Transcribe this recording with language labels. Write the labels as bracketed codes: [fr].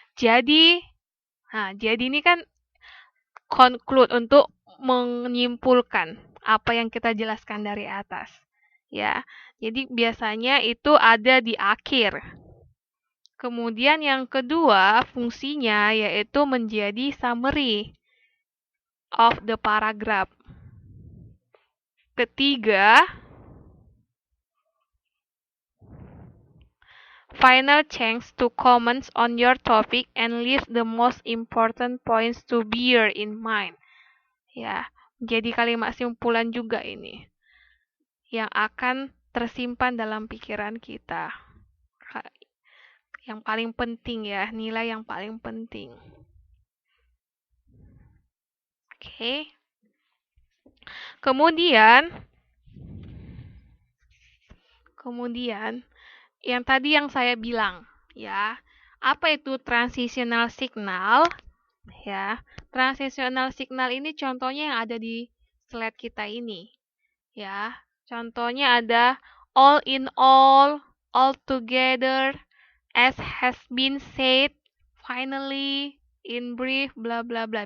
[id] Jadi, jadi ini kan conclude untuk menyimpulkan apa yang kita jelaskan dari atas. Ya. Jadi biasanya itu ada di akhir. Kemudian yang kedua, fungsinya yaitu menjadi [en] summary of the paragraph. [id] Ketiga, [en] final chance to comments on your topic and list the most important points to bear in mind. [id] Ya, jadi kalimat simpulan juga ini yang akan tersimpan dalam pikiran kita. Yang paling penting ya, nilai yang paling penting. Oke. Kemudian yang tadi yang saya bilang, ya. Apa itu transitional signal? Ya, transitional signal ini contohnya yang ada di slide kita ini. Ya, contohnya ada [en] all in all together, as has been said, finally, in brief, bla bla bla.